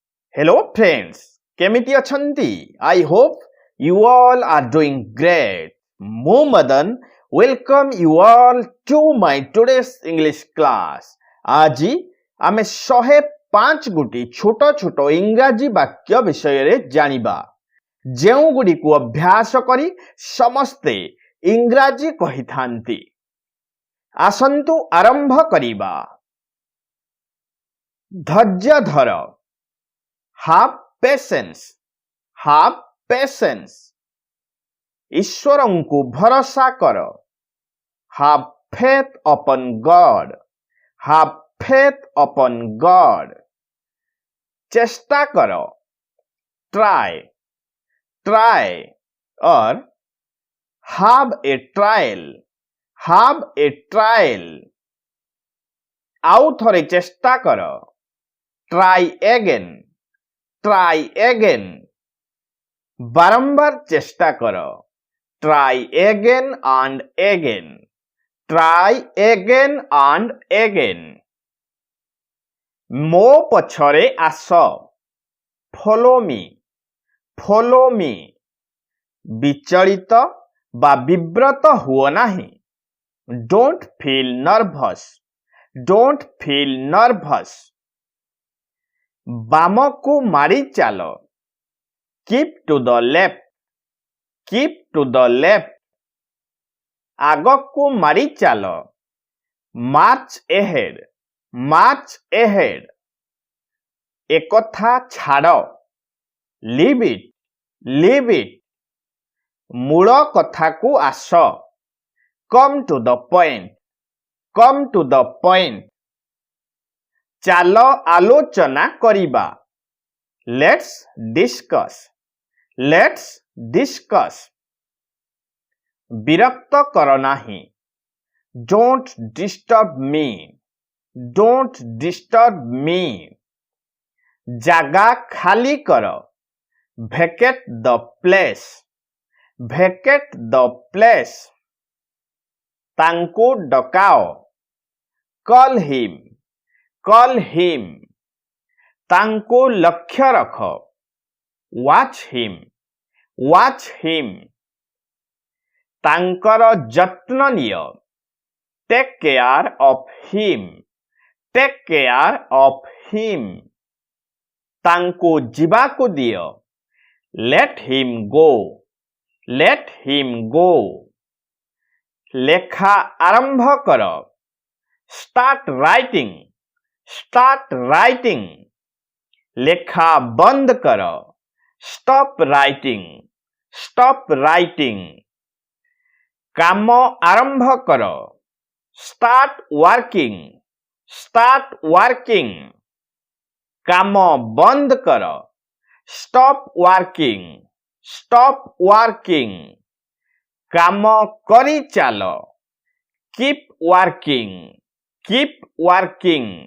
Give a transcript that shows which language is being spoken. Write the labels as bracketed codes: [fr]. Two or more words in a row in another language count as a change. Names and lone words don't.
[en] Hello friends, [or] କେମିତି ଅଛନ୍ତି? [en] I hope you all are doing great. ମୁଁ ମଦନ welcome you all to my today's English class. [or] ଆଜି ଆମେ 105 ଗୋଟି ଛୋଟ ଛୋଟ ଇଂରାଜୀ ବାକ୍ୟ ବିଷୟରେ ଜାଣିବା ଯେଉଁଗୁଡ଼ିକୁ ଅଭ୍ୟାସ କରି ସମସ୍ତେ ଇଂରାଜୀ କହିଥାନ୍ତି। ଆସନ୍ତୁ ଆରମ୍ଭ କରିବା। ଧୈର୍ଯ୍ୟ ଧର, [en] have patience, have patience. [or] ଈଶ୍ୱରଙ୍କୁ ଭରସା କର, [en] have faith upon God, have faith upon God. [or] ଚେଷ୍ଟା କର, [en] try, try or have a trial, have a trial. [or] ଆଉ ଥରେ ଚେଷ୍ଟା କର, [en] try again, try again. [or] ବାରମ୍ବାର ଚେଷ୍ଟା କର, [en] try again and again, try again and again. [or] ମୋ ପଛରେ ଆସ, [en] follow me, follow me. [or] ବିଚଳିତ ବା ବିବ୍ରତ ହୁଅ ନାହିଁ, [en] don't feel nervous, don't feel nervous. [or] ବାମକୁ ମାଡ଼ି ଚାଲ, [en] keep to the left, keep to the left. [or] ଆଗକୁ ମାଡ଼ି ଚାଲ, [en] march ahead, march ahead. [or] ଏକଥା ଛାଡ଼, [en] leave it, leave it. [or] ମୂଳ କଥାକୁ ଆସ, [en] come to the point, come to the point. [or] ଚାଲ ଆଲୋଚନା କରିବା, [en] let's discuss, let's discuss. [or] ବିରକ୍ତ କର ନାହିଁ, [en] don't disturb me, don't disturb me. [or] ଜାଗା ଖାଲି କର, [en] vacate the place, vacate the place. [or] ତାଙ୍କୁ ଡକାଅ, [en] call him, call him. [or] ତାଙ୍କୁ ଲକ୍ଷ୍ୟ ରଖ, [en] watch him, watch him. [or] ତାଙ୍କର ଯତ୍ନ ନିଅ, [en] take care of him, take care of him. [or] ତାଙ୍କୁ ଯିବାକୁ ଦିଅ, [en] let him go, let him go. [or] ଲେଖା ଆରମ୍ଭ କର, [en] start writing, start writing. [or] ଲେଖା ବନ୍ଦ କର, [en] stop writing, stop writing. [or] କାମ ଆରମ୍ଭ କର, [en] start working, start working. [or] କାମ ବନ୍ଦ କର, [en] stop working, stop working. [or] କାମ କରି ଚାଲ, [en] keep working, keep working.